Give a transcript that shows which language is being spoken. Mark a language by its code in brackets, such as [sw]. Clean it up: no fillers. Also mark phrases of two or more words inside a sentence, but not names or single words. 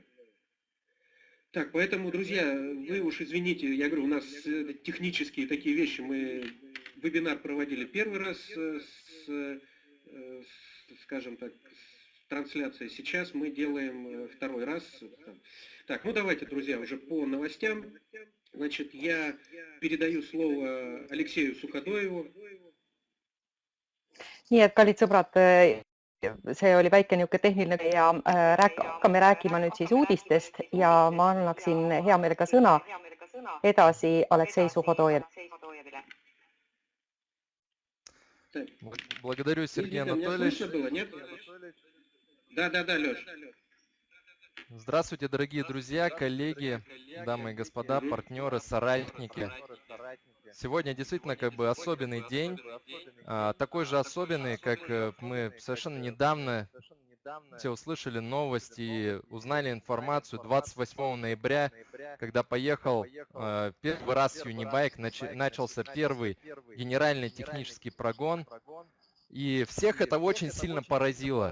[ru] Так, поэтому, друзья, вы уж извините, я говорю, у нас технические такие вещи, мы вебинар проводили первый раз скажем так, с трансляцией. Сейчас мы делаем второй раз. Так, ну давайте, друзья, уже по новостям. Значит, я передаю слово Алексею Суходоеву. [et] Nii et kallid sõbrad, see oli väike niisugune tehniline ja hakkame rääkima nüüd siis uudistest ja ma annaksin hea meelega sõna edasi Aleksei Suhodojevile. [ru] Благодарю, Сергей Анатольевич. Да, Леш. Здравствуйте, дорогие друзья, коллеги, дамы и господа, партнеры, соратники. Сегодня действительно как бы особенный день, такой же особенный, как мы совершенно недавно все услышали новости и узнали информацию 28 ноября, когда поехал первый раз Юнибайк, начался первый генеральный технический прогон, и всех это очень сильно поразило.